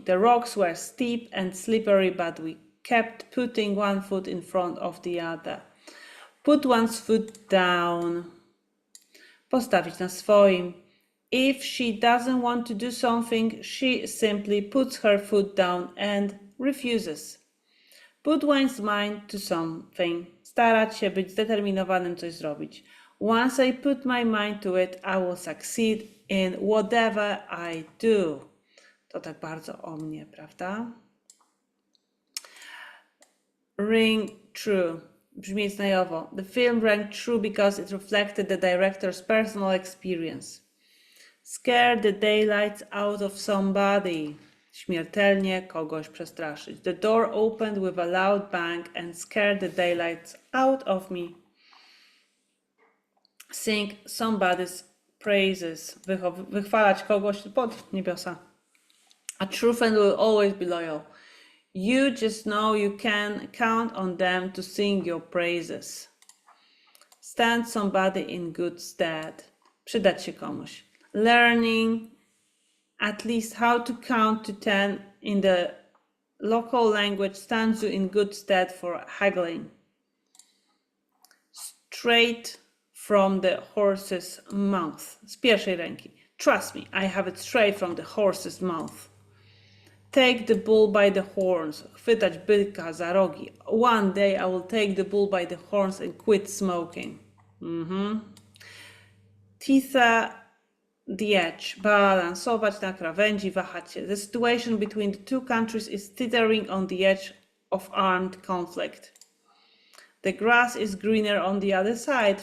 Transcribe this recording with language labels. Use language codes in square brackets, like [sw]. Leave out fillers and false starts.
[en] The rocks were steep and slippery, but we kept putting one foot in front of the other. Put one's foot down. [pl] Postawić na swoim. [en] If she doesn't want to do something, she simply puts her foot down and refuses. Put one's mind to something. [pl] Starać się być zdeterminowanym coś zrobić. [en] Once I put my mind to it, I will succeed in whatever I do. [pl] To tak bardzo o mnie, prawda? [en] Ring true. [pl] Brzmi znajomo. [en] The film rang true because it reflected the director's personal experience. Scare the daylights out of somebody. [pl] Śmiertelnie kogoś przestraszyć. [en] The door opened with a loud bang and scared the daylights out of me. Sing somebody's praises. [pl] Wychwalać kogoś pod niebiosa. [en] A true friend will always be loyal. You just know you can count on them to sing your praises. Stand somebody in good stead. [pl] Przydać się komuś. [en] Learning at least how to count to 10 in the local language stands you in good stead for haggling. Straight from the horse's mouth. [pl] Z pierwszej ręki. [en] Trust me, I have it straight from the horse's mouth. Take the bull by the horns. [pl] Chwytać byka za rogi. [en] One day I will take the bull by the horns and quit smoking. Teether the edge. [pl] Balansować na krawędzi, wahać się. [en] The situation between the two countries is teetering on the edge of armed conflict. The grass is greener on the other side.